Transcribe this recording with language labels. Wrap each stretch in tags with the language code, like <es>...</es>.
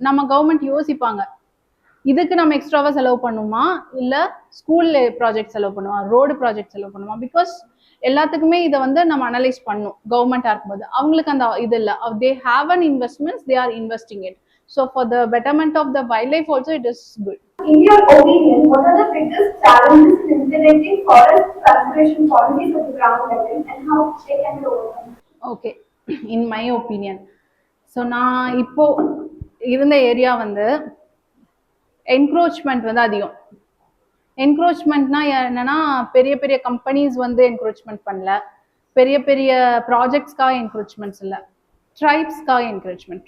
<ta>நம்ம கவர்மெண்ட் யோசிப்பாங்க, இதுக்கு நம்ம எக்ஸ்ட்ராவாக செலவு பண்ணுமா, இல்லை ஸ்கூல் ப்ராஜெக்ட் செலவு பண்ணுமா, ரோடு ப்ராஜெக்ட் செலவு பண்ணுமா? பிகாஸ் எல்லாத்துக்குமே இதை வந்து நம்ம அனலைஸ் பண்ணும். கவர்மெண்ட்டாக இருக்கும்போது அவங்களுக்கு அந்த இது இல்லை.</ta> <en>They have an investments, they are investing it. So for the betterment of the wildlife also it is good. In your opinion, what are the biggest challenges in implementing forest conservation policies at the ground level and how they can be overcome? Okay, in my opinion.</en> <ta>So நான் இப்போ இருந்த area வந்து encroachment வந்து அதிகம். என்க்ரோச்மெண்ட்னா என்னன்னா பெரிய பெரிய companies வந்து என்க்ரோச்மெண்ட் பண்ணல, பெரிய பெரிய ப்ராஜெக்ட்ஸ்க்காக என்க்ரோச்மெண்ட்ஸ் இல்லை, ட்ரைப்ஸ்க்காக என்க்ரோச்மெண்ட்.</ta>